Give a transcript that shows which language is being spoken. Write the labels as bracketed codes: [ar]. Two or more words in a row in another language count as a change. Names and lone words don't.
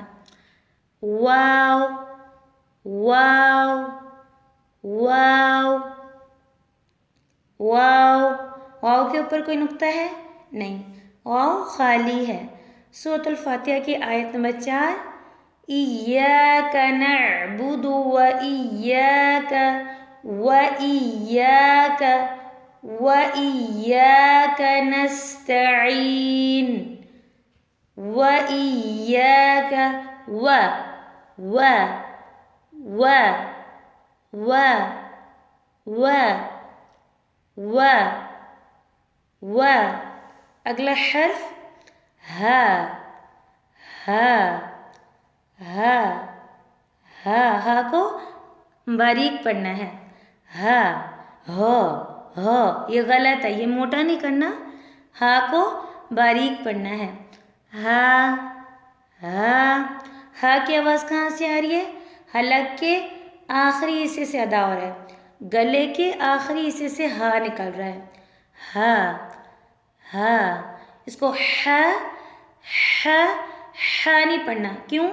[ur] واو واو واو واو. واو کے اوپر کوئی نقطہ ہے؟ نہیں، واو خالی ہے. سورۃ الفاتحہ کی آیت نمبر 4. [ar] ایاک نعبد و ایاک و ایاک و ایاک نستعین و ایاک و و و و و و و. [ur] اگلا حرف ہا. ہا ہا ہا. ہا کو باریک پڑھنا ہے. ہا ہو ہو یہ غلط ہے، یہ موٹا نہیں کرنا. ہا کو باریک پڑھنا ہے. ہا، ہا کی آواز کہاں سے آ رہی ہے? حلق کے آخری حصے سے ادا ہو رہا ہے، گلے کے آخری حصے سے ہا نکل رہا ہے. ہا، اس کو ہا نہیں پڑھنا۔ کیوں?